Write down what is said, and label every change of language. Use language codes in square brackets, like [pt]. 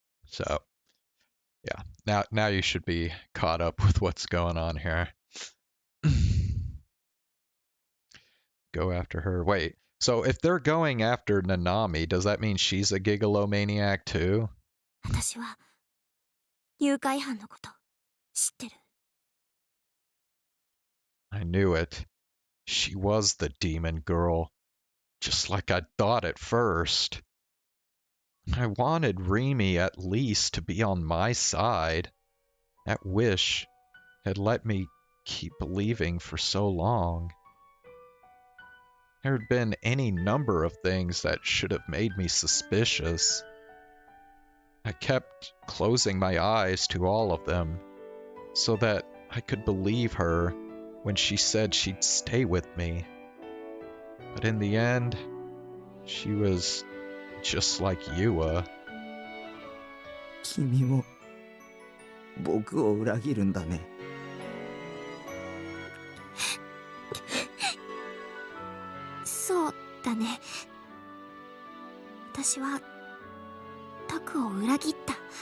[en] So yeah, now you should be caught up with what's going on here. Go after her. Wait, so if they're going after Nanami, does that mean she's a gigalomaniac too? [ja] 私は誘拐犯のこと知ってる。 [en] I knew it. She was the demon girl, just like I thought at first. I wanted Rimi at least to be on my side. That wish had let me keep believing for so long. There had been any number of things that should have made me suspicious. I kept closing my eyes to all of them so that I could believe her when she said she'd stay with me. But in the end, she was just like Yua. [ja] 君も僕を裏切るんだね。そうだね。私はタクを裏切った。